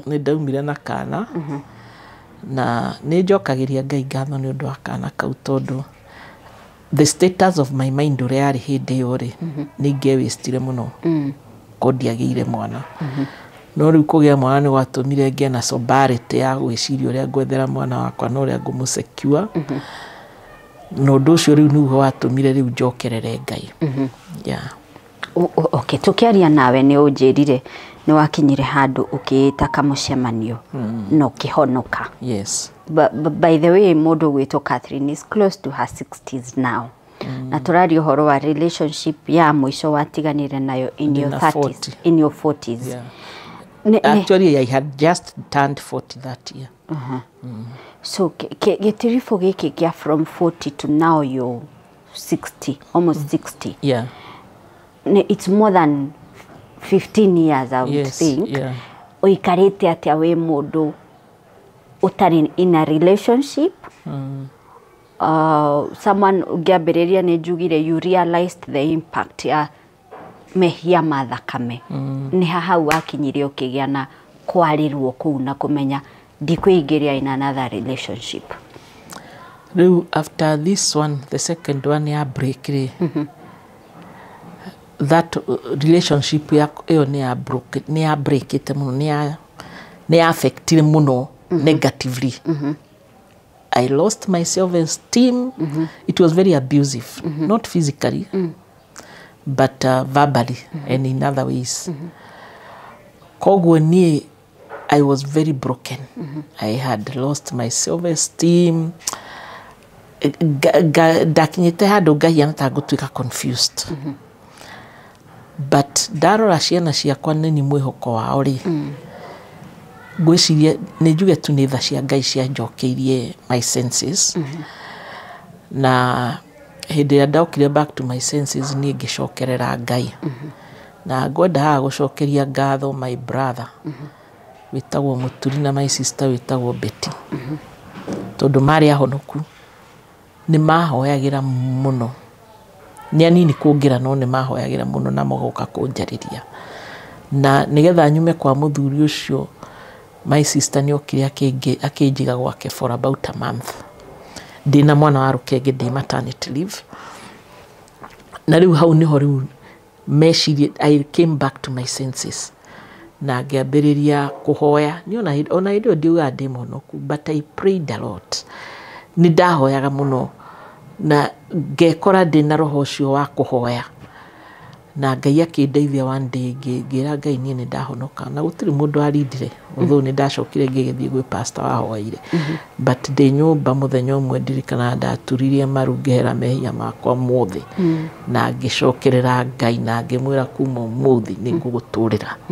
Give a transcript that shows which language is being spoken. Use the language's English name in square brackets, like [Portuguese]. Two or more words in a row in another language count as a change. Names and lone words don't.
[Kikuyu] Ni ndaumire na kana. Na ni njokagiria Ngai ngatho ni undu wa kana kau tondu [English] the status of my mind [Kikuyu] uria ari hindi uri ni ngewistire muno. Ko ndiagire mwana. No riu kugia mwana ni gwatumire ngie na sobriety ya gwiciria uria ngwethera mwana wakwa no uria ngumusecure. No nducio riu niuho watumire riu njokerere Ngai. [English] Yeah. [Kikuyu] Okay, tukiaria nawe ni unjirire ni wakinyire handu ukiita kamucemanio no kihonoka. [English] Yes. But by the way, [Kikuyu] mundu gwitwo [English] Catherine is close to her 60s now. [Kikuyu] Na turari uhoro wa relationship ya mwisho watiganire nayo [English] in your 30s, in your 40s. Yeah. Actually, I had just turned 40 that year. So [Kikuyu] getirifu giki kia [English] from 40 to now you're 60, almost 60. Yeah. It's more than 15 years, I would think. Yeah. [Kikuyu] Uikarite atia we mundu utari [English] in a relationship. [Kikuyu] Someone ugiambiriria ni njugire [English] you realized the impact [Kikuyu] ya mehia mathakame. Ni hahau wakinyire ukigia na kwarirwo kuu na kumenya ndikuingiria [English] in another relationship. Riu after this one, the second one ya break ri. That relationship [Kikuyu] yo ni ya [English] break it [Kikuyu] muno, ni affected muno negatively. [English] I lost my self-esteem. It was very abusive, not physically, but verbally and in other ways. [Kikuyu] Koguo ni [English] I was very broken. I had lost my self-esteem. [Kikuyu] Dakinyite handu Ngai anatagutwika confused. But ndarora ciana ciakwa nini mwihoko wao ri. Gwiciria ni njuge tu ni tha cia Ngai cia njokeirie [English] my senses. [Kikuyu] Na hindi ya ndaukire [English] back to my senses [Kikuyu] ni ngicokerera Ngai. Na ngwenda gucokeria ngatho [English] my brother. [Kikuyu] witagwo Muturi na [English] my sister [Kikuyu] witagwo Betty tondu mari ahonoku ni mahoyagira muno ni anini kungira no ni mahoyagira muno na mogoka kunjariria na nigetha nyume kwa muthuri ucio my sister ni okire akinjiga gwake [English] for about a month [Kikuyu] ndina mwana wa rukenge ndi [English] maternity leave [Kikuyu] na riu hau niho riu meshiri I [English] came back to my senses [Kikuyu] na ngiambiriria kuhoya ni ona indo ndiuga ndi monoku [English] but I prayed a lot [Kikuyu] ni ndahoyaga muno na ngekora ndina roho ucio wa kuhoya na Ngai akindeithia [English] one day [Kikuyu] ngira Ngai ni ndahonoka na gutiri mundu arindire although ni ndacokire ngigithie gwi pastor wahoire but ndi nyumba muthenya umwe ndirikana ndaturirie maru ngehera mehia makwa muthi na ngicokerera Ngai na ngimwira kuma muthi ni nguguturira